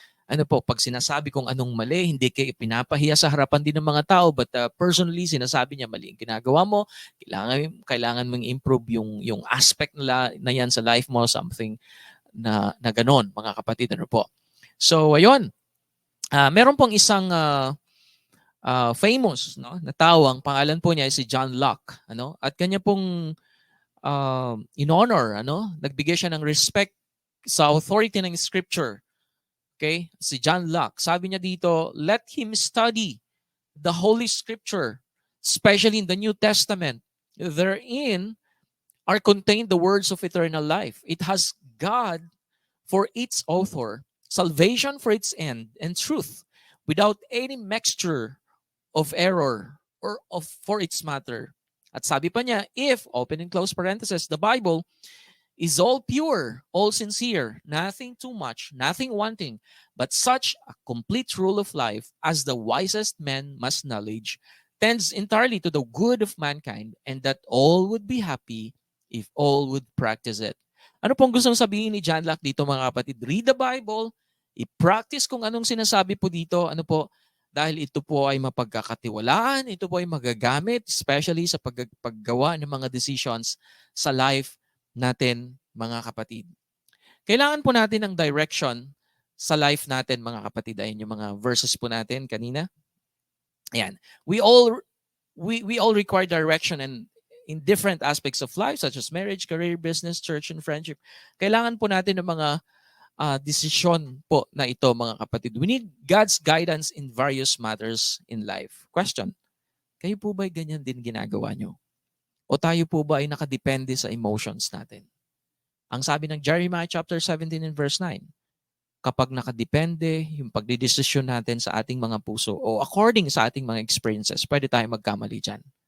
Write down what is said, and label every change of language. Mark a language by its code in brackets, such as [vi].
[tl] Ano po, pag sinasabi kong anong mali, hindi kayo pinapahiya sa harapan din ng mga tao, [en] but personally, [tl] sinasabi niya mali yung ginagawa mo, kailangan mong improve yung aspect na yan sa life mo, something na ganon, mga kapatid. Ano po. So, ayun. Meron pong isang famous, no, na tao, ang pangalan po niya ay si John Locke, ano? At kanya pong in honor, ano, nagbigay siya ng respect sa authority ng scripture. [en] Okay? Si John Locke, [tl] sabi niya dito, [en] let him study the Holy Scripture, especially in the New Testament. Therein are contained the words of eternal life. It has God for its author, salvation for its end, and truth without any mixture of error or for its matter. [tl] At sabi pa niya, [en] if, open and close parenthesis, the Bible is all pure, all sincere, nothing too much, nothing wanting, but such a complete rule of life as the wisest man must knowledge, tends entirely to the good of mankind, and that all would be happy if all would practice it. [tl] Ano pong gustong sabihin ni John Locke dito, mga kapatid? [en] Read the Bible, [tl] i-practice kung anong sinasabi po dito, ano po, dahil ito po ay mapagkakatiwalaan, ito po ay magagamit, especially sa paggawa ng mga decisions sa life natin, mga kapatid. Kailangan po natin ng direction sa life natin, mga kapatid. Ayun yung mga verses po natin kanina. Ayan. [en] We all require direction and in different aspects of life such as marriage, career, business, church, and friendship. [tl] Kailangan po natin ng mga desisyon po na ito, mga kapatid. [en] We need God's guidance in various matters in life. [tl] Question, kayo po ba ganyan din ginagawa nyo? O tayo po ba ay nakadepende sa emotions natin? Ang sabi ng Jeremiah chapter 17 and verse 9, kapag nakadepende yung pagdidesisyon natin sa ating mga puso o according sa ating mga experiences, pwede tayo magkamali dyan.